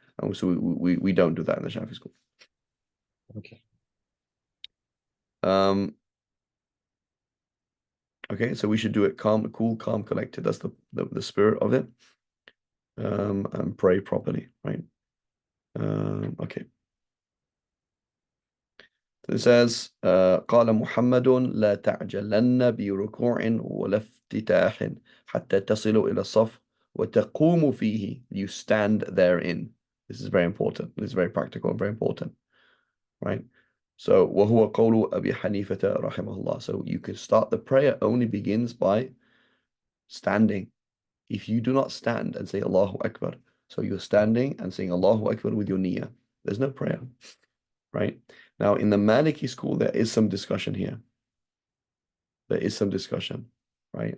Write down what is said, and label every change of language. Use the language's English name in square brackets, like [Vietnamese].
[English] And so we don't do that in the Shafi school. Okay. Um, okay, so we should do it calm, cool, calm, collected. That's the spirit of it. And pray properly, right? Okay. So it says, [Arabic] قال محمد لا تعجلن بركوع ولا افتتاح حتى تصلوا إلى الصف وتقوموا فيه. [English] You stand therein. This is very important. This is very practical and very important, right? [Arabic] So وهو قول أبي حنيفة رحمه الله. [English] So you can start the prayer only begins by standing. If you do not stand and say Allahu Akbar, so you're standing and saying Allahu Akbar with your niyyah, there's no prayer, right? Now, in the Maliki school, there is some discussion here. There is some discussion, right?